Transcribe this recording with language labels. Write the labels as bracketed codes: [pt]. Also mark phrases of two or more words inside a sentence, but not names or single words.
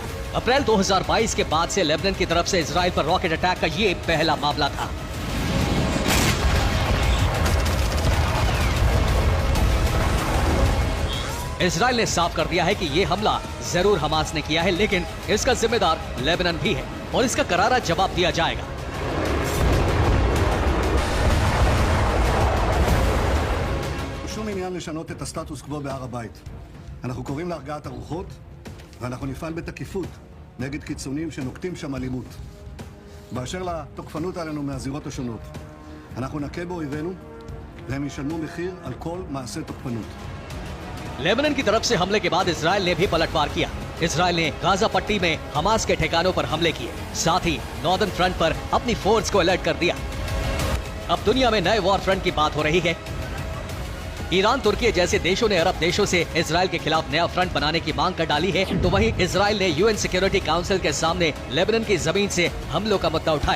[hi] अप्रैल 2022 के बाद से लेबनान की तरफ से इजराइल पर [en] rocket attack [hi] का ये पहला मामला था। इजराइल ने साफ कर दिया है कि ये हमला जरूर हमास ने किया है, लेकिन इसका जिम्मेदार लेबनान भी है और इसका करारा जवाब दिया जाएगा। [he] שום עניין לשנות את הסטטוס קוו בהר הבית. אנחנו קוראים להרגעת הרוחות ואנחנו נפעל בתקיפות נגד קיצונים שנוקטים שם אלימות. באשר לתוקפנות עלינו מהזירות השונות, אנחנו נכה באויבינו והם ישלמו מחיר על כל מעשה תוקפנות. [hi] लेबनान की तरफ से हमले के बाद इजराइल ने भी पलटवार किया। इजराइल ने गाजा पट्टी में हमास के ठिकानों पर हमले किए, साथ ही [en] northern front [hi] पर अपनी फोर्स को अलर्ट कर दिया। अब दुनिया में नए [en] war front [hi] की बात हो रही है। ईरान, तुर्की जैसे देशों ने अरब देशों से इजराइल के खिलाफ नया फ्रंट बनाने की मांग कर डाली है, तो वहीं इजराइल ने यूएन सिक्योरिटी काउंसिल के सामने लेबनान की जमीन से हमलों का मुद्दा उठाया।